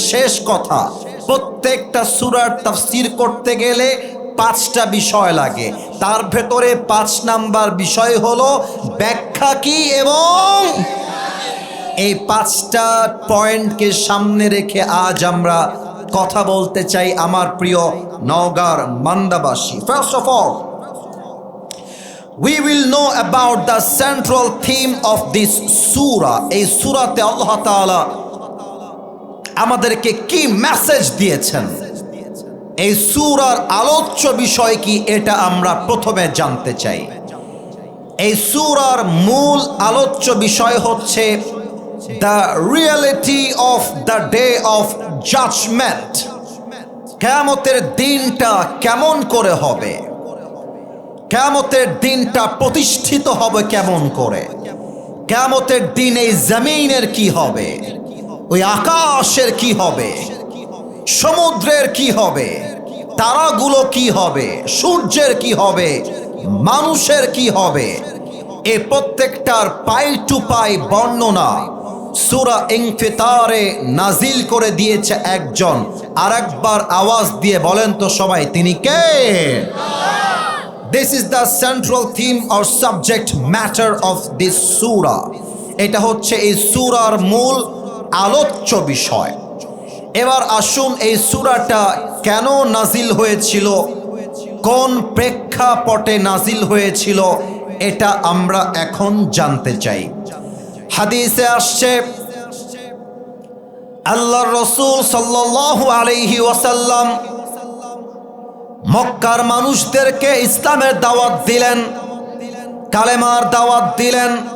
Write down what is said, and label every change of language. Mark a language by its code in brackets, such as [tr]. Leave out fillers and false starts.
[bn] শেষ কথা, প্রত্যেকটা সূরার তাফসীর করতে গেলে 5টা বিষয় লাগে, তার ভেতরে 5 নাম্বার বিষয় হলো ব্যাখ্যা কি এবং এই 5টা পয়েন্টকে সামনে রেখে আজ আমরা কথা বলতে চাই আমার প্রিয় নওগাঁর মান্দাবাসী। [en] First of all, we will know about the central theme of this surah. [bn] এই সূরাতে আল্লাহ তাআলা আমাদেরকে কি মেসেজ দিয়েছেন, এই সূরার আলোচ্য বিষয় কি, এটা আমরা প্রথমে জানতে চাই। এই সূরার মূল আলোচ্য বিষয় হচ্ছে [en] The reality of the day of judgment. [bn] কিয়ামতের দিনটা কেমন করে হবে, কিয়ামতের দিনটা প্রতিষ্ঠিত হবে কেমন করে, কিয়ামতের দিন এই জমিনের কি হবে, ওই আকাশের কি হবে, সমুদ্রের কি হবে, তারাগুলো কি হবে, সূর্যের কি হবে, মানুষের কি হবে, এই প্রত্যেকটার পাই টু পাই বর্ণনা সূরা ইনফিতারে নাজিল করে দিয়েছে একজন। আরেকবার আওয়াজ দিয়ে বলেন তো সবাই, তিনি কে? [en] This is the central theme or subject matter of this surah. [bn] এটা হচ্ছে এই সূরার মূল আলোচ্য বিষয়। এবার আসুন এই সূরাটা কেন নাজিল হয়েছিল, কোন প্রেক্ষাপটে নাজিল হয়েছিল, এটা আমরা এখন জানতে চাই। হাদিসে আসছে আল্লাহর রাসূল সাল্লাল্লাহু আলাইহি ওয়াসাল্লাম মক্কার মানুষদেরকে ইসলামের দাওয়াত দিলেন, কালেমার দাওয়াত দিলেন।